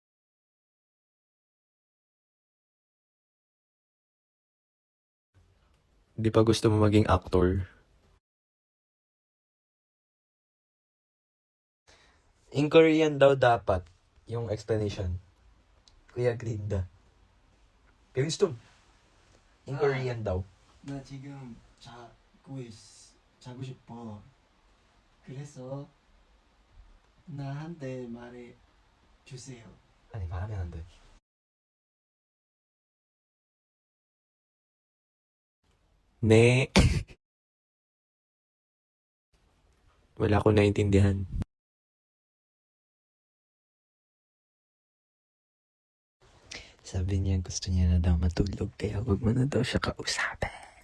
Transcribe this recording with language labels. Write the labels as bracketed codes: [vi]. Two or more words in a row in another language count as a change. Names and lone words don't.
[tl] Di pa gusto mo maging actor? [en] In Korean [tl] daw dapat yung explanation. Kuya Glinda. Pingstum. [en] In Korean [tl] daw. [ko] 나 지금 자고 싶어. 그래서 나한테 말해 주세요. 아니, 말하면 안 돼. Ne. [tl] Wala ko naintindihan. Sabi niya gusto niya na daw matulog kaya wag mo na daw siya kausapin.